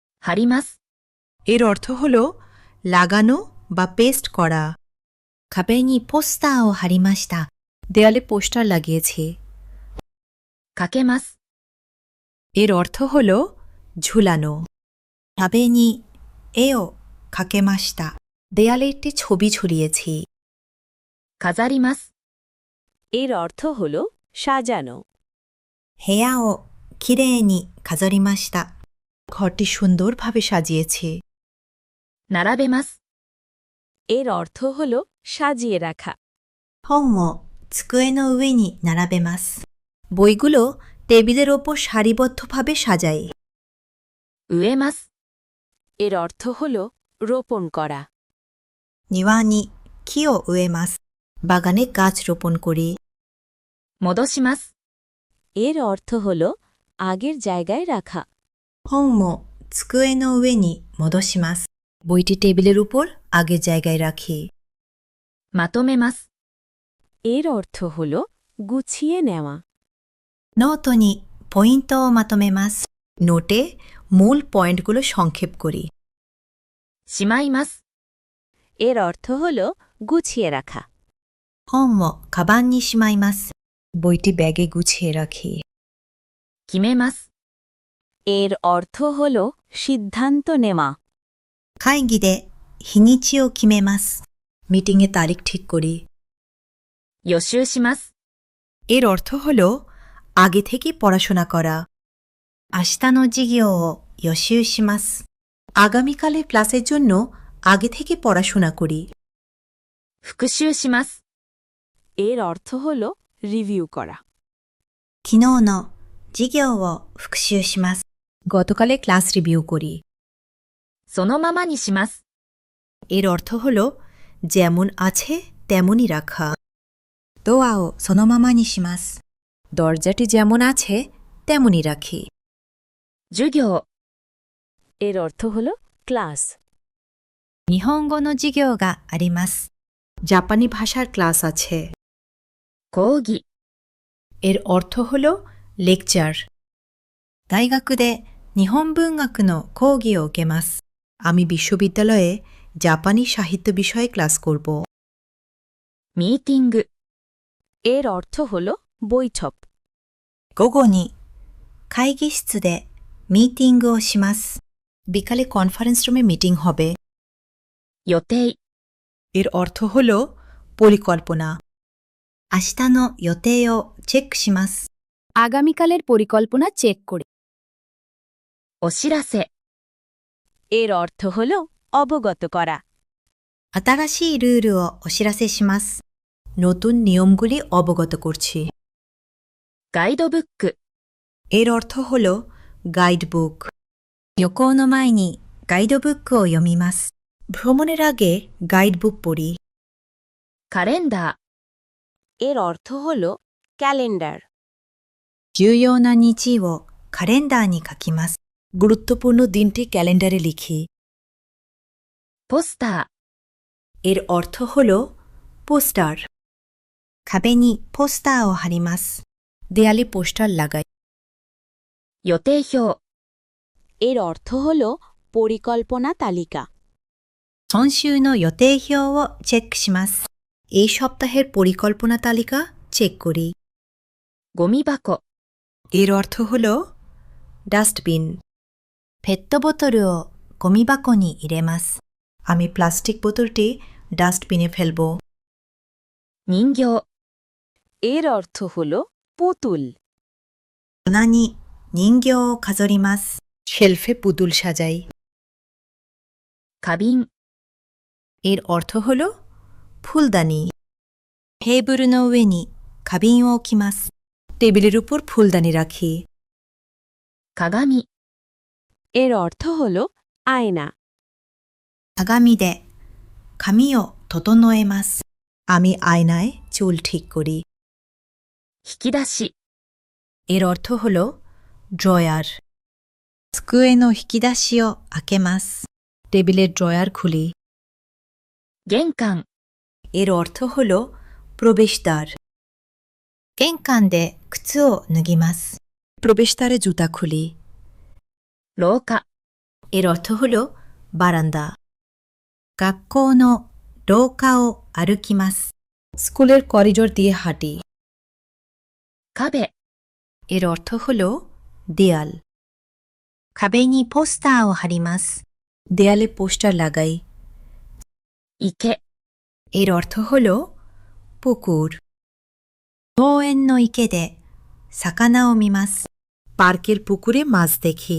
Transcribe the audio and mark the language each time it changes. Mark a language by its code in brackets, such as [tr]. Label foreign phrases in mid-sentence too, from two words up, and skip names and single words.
[ja] 貼ります。 [bn] এর অর্থ হল লাগানো বা পেস্ট করা। [ja] 壁にポスターを貼りました。 [bn] দেয়ালে পোস্টার লাগিয়েছি। [ja] かけます。 [bn] এর অর্থ হল ঝুলানো। [ja] 壁に絵をかけました。 [bn] দেয়ালে একটি ছবি ঝুলিয়েছি। [ja] 飾ります。 [bn] এর অর্থ হল সাজানো। [ja] 部屋をきれいに飾りました。 [bn] ঘরটি সুন্দরভাবে সাজিয়েছি। [ja] 並べます。 [bn] এর অর্থ হল সাজিয়ে রাখা। [ja] 本を机の上に並べます。 [bn] বইগুলো টেবিলের ওপর সারিবদ্ধভাবে সাজাই। [ja] 植えます。 [bn] এর অর্থ হল রোপণ করা। [ja] 庭に木を植えます。 [bn] বাগানে গাছ রোপণ করি। [ja] 戻します。 [bn] এর অর্থ হল আগের জায়গায় রাখা। [ja] 本を机の上に戻します。 [bn] বইটি টেবিলের উপর আগের জায়গায় রাখি। [ja] まとめます。 [bn] এর অর্থ হল গুছিয়ে নেওয়া। [ja] ノートにポイントをまとめます。 [bn] নোটে মূল পয়েন্টগুলো সংক্ষেপ করি। [ja] しまいます。 [bn] এর অর্থ হল গুছিয়ে রাখা। [ja] 本をカバンにしまいます。 [bn] বইটি ব্যাগে গুছিয়ে রাখি। [ja] 決めます。 [bn] এর অর্থ হল সিদ্ধান্ত নেওয়া। [ja] 会議で日にちを決めます。 [bn] মিটিংয়ে তারিখ ঠিক করি। [ja] 予習します。 [bn] এর অর্থ হল আগে থেকে পড়াশোনা করা। [ja] 明日の授業を予習します。 [bn] আগামীকালের ক্লাসের জন্য আগে থেকে পড়াশোনা করি। [ja] 復習します。 [bn] এর অর্থ হল রিভিউ করা। [ja] 昨日の授業を復習します。 [bn] গতকালে ক্লাস রিভিউ করি। [ja] そのままにします。 [bn] এর অর্থ হল যেমন আছে তেমনই রাখা। [ja] ドアをそのままにします。 [bn] দরজাটি যেমন আছে তেমনই রাখি। [ja] 授業。 [bn] এর অর্থ হল ক্লাস। [ja] 日本語の授業があります。 [bn] জাপানি ভাষার ক্লাস আছে। [ja] 講義。 [bn] এর অর্থ হল লেকচার। [ja] 大学で日本文学の講義を受けます。 [bn] আমি বিশ্ববিদ্যালয়ে জাপানি সাহিত্য বিষয়ে ক্লাস করব। [ja] ミーティング。 [bn] এর অর্থ হল বৈঠক। [ja] 午後に会議室でミーティングをします。 [bn] বিকালে [en] conference room-e [bn] মিটিং হবে। [ja] 予定。 [bn] এর অর্থ হল পরিকল্পনা। [ja] 明日の予定をチェックします。 [bn] আগামীকালের পরিকল্পনা চেক করে। [ja] お知らせ。 [bn] এর অর্থ হল অবগত করা। [ja] 新しいルールをお知らせします。 [bn] নতুন নিয়মগুলি অবগত করছি। [ja] ガイドブック。 [bn] এর অর্থ হল [en] guide book. [ja] 旅行の前にガイドブックを読みます。 [bn] ভ্রমণের আগে [en] guide book [bn] পড়ি। [ja] カレンダー。 [bn] এর অর্থ হল ক্যালেন্ডার। [ja] 重要な日をカレンダーに書きます。 [bn] গুরুত্বপূর্ণ দিনটি ক্যালেন্ডারে লিখি। [ja] ポスター。 [bn] এর অর্থ হল পোস্টার। [ja] 壁にポスターを貼ります。 [bn] দেয়ালে পোস্টার লাগাই। [ja] 予定表。 [bn] এর অর্থ হল পরিকল্পনা তালিকা। [ja] 今週の予定表をチェックします。 [bn] এই সপ্তাহের পরিকল্পনা তালিকা চেক করি। [ja] ゴミ箱。 [bn] এর অর্থ হল ডাস্টবিন। [ja] ペットボトルをゴミ箱に入れます。 [bn] আমি প্লাস্টিক বোতলটি ডাস্টবিনে ফেলব। [ja] 人形。 [bn] এর অর্থ হল পুতুল। [ja] 棚に人形を飾ります。 [bn] শেলফে পুতুল সাজাই। [ja] 花瓶。 [bn] এর অর্থ হল ফুলদানি। [ja] テーブルの上に花瓶を置きます。 [bn] টেবিলের উপর ফুলদানি রাখি। [ja] 鏡。 [bn] এর অর্থ হল আয়না। [ja] 鏡で髪を整えます。 [bn] আমি আয়নায় চুল ঠিক করি। [ja] 引き出し。 [bn] এর অর্থ হল ড্রয়ার। [ja] 机の引き出しを開けます。 [bn] টেবিলের ড্রয়ার খুলি। [ja] 玄関。 [bn] এর অর্থ হল প্রবেশদ্বার। [ja] 玄関で靴を脱ぎます。 [bn] প্রবেশদ্বারে জুতা খুলি। [ja] 廊下。 [bn] এর অর্থ হল বারান্দা। [ja] 学校の廊下を歩きます。 [bn] স্কুলের করিডোর দিয়ে হাঁটি। [ja] 壁、 [bn] এর অর্থ হল দেয়াল। [ja] 壁にポスターを貼ります。 [bn] দেয়ালে পোস্টার লাগাই। [ja] 池、 [bn] এর অর্থ হল পুকুর। [ja] 公園の池で魚を見ます。 [bn] পার্কের পুকুরে মাছ দেখি।